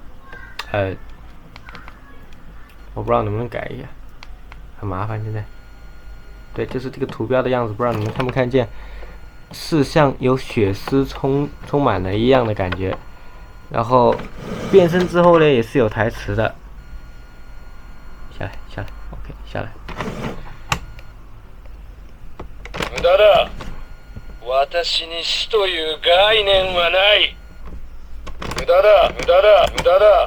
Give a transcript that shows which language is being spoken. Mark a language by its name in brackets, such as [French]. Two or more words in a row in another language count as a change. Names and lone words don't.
[Chinese] 我不知道能不能改一下，很麻烦。现在，对，就是这个图标的样子，不知道你们看不看见，是像有血丝充满了一样的感觉。然后变身之后呢，也是有台词的。下来 ，OK， 下来。 [Japanese] 無駄だ。私に死という概念はない。無駄だ。